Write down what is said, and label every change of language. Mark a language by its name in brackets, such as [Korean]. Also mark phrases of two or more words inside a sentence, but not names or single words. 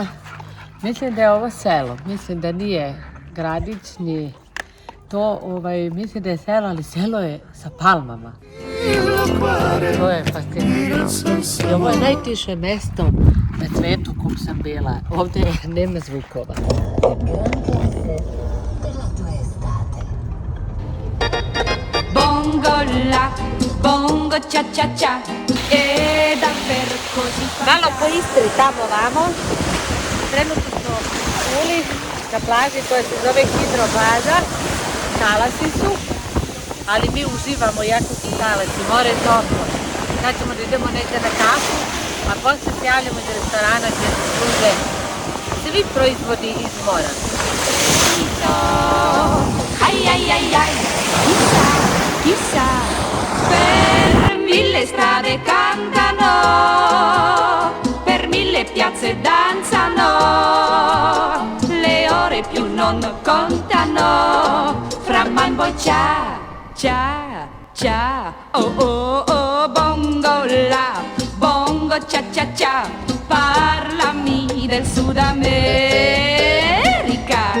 [Serbian] Mislim da je ovo selo, mislim da nije gradić ni to, mislim da je selo, ali selo je sa palmama. To je fascinantno. I ovo je najtiše mesto na svetu kog sam bila. Ovdje nema zvukova. [Italian] Bongo la, bongo cia cia cia, e davvero così fa. [Serbian] Malo po Istri, tamo vamo. Trenutno smo uli na plaži koja se zove Hidrobaza. Talasi su, ali mi uživamo jako su talasi, more je toplo. Sad ćemo da idemo negdje na kafu, a posle se javljamo iz restorana gdje se služe svi proizvodi iz mora. [Italian] Ai ai ai ai, chissà, per mille strade cantano, per mille piazze danzano, le ore più non contano, fra man poi cia, cia, cia, oh oh oh, bongo la, bongo cia cia cia, parlami del Sud America.